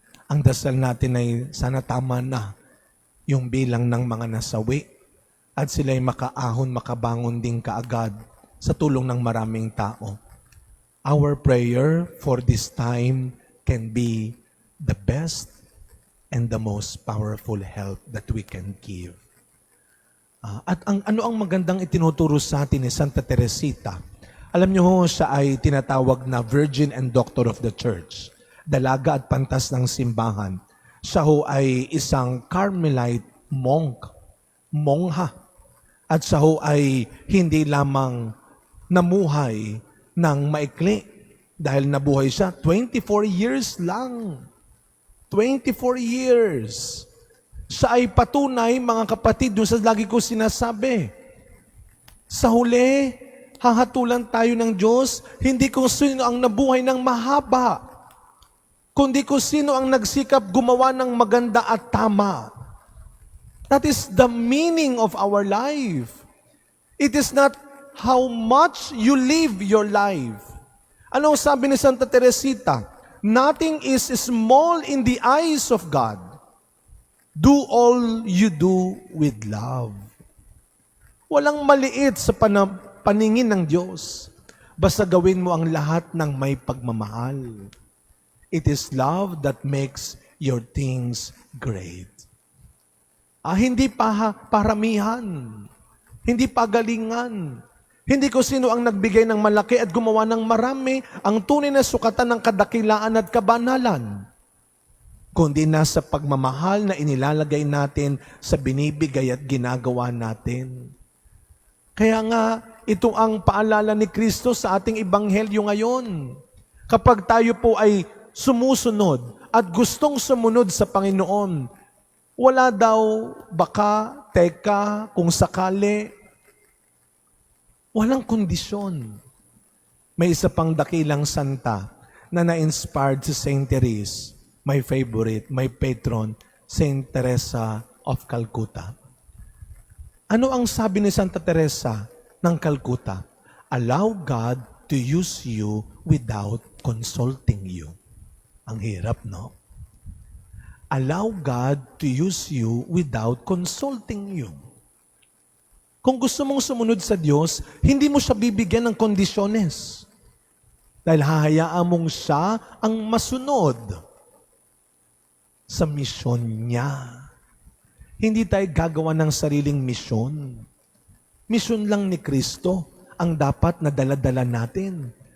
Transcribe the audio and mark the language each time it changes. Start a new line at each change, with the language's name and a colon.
Filipino: Ang dasal natin ay sana tama na yung bilang ng mga nasawi at sila'y makaahon, makabangon din kaagad sa tulong ng maraming tao.
English: Our prayer for this time can be the best and the most powerful help that we can give.
Filipino: At ano ang magandang itinuturo sa atin ni Santa Teresita? Alam niyo ho, siya ay tinatawag na Virgin and Doctor of the Church. Dalaga at pantas ng simbahan. Siya ho ay isang Carmelite monk, mongha. At siya ho ay hindi lamang namuhay ng maikli. Dahil nabuhay siya, 24 years lang. 24 years. Siya ay patunay, mga kapatid, doon sa lagi ko sinasabi. Sa huli, hahatulan tayo ng Diyos, hindi kung sino ang nabuhay ng mahaba, kundi kung sino ang nagsikap gumawa ng maganda at tama.
English: That is the meaning of our life. It is not how much you live your life.
Filipino: Ano sabi ni Santa Teresita?
English: Nothing is small in the eyes of God. Do all you do with love.
Filipino: Walang maliit sa paningin ng Diyos. Basta gawin mo ang lahat ng may pagmamahal.
English: It is love that makes your things great.
Filipino: Hindi paramihan. Hindi pagalingan. Hindi ko sino ang nagbigay ng malaki at gumawa ng marami, ang tunay na sukatan ng kadakilaan at kabanalan, kundi nasa pagmamahal na inilalagay natin sa binibigay at ginagawa natin. Kaya nga, ito ang paalala ni Kristo sa ating ebanghelyo ngayon. Kapag tayo po ay sumusunod at gustong sumunod sa Panginoon, wala daw baka, teka, kung sakali, walang kondisyon. May isa pang dakilang santa na na-inspired si Saint Therese,
English: my favorite, my patron,
Filipino: Saint Teresa of Calcutta. Ano ang sabi ni Santa Teresa ng Calcutta?
English: Allow God to use you without consulting you.
Filipino: Ang hirap, no?
English: Allow God to use you without consulting you.
Filipino: Kung gusto mong sumunod sa Diyos, hindi mo siya bibigyan ng kondisyones. Dahil hahayaan mong siya ang masunod sa misyon niya. Hindi tayo gagawa ng sariling misyon. Misyon lang ni Kristo ang dapat na dala-dala natin.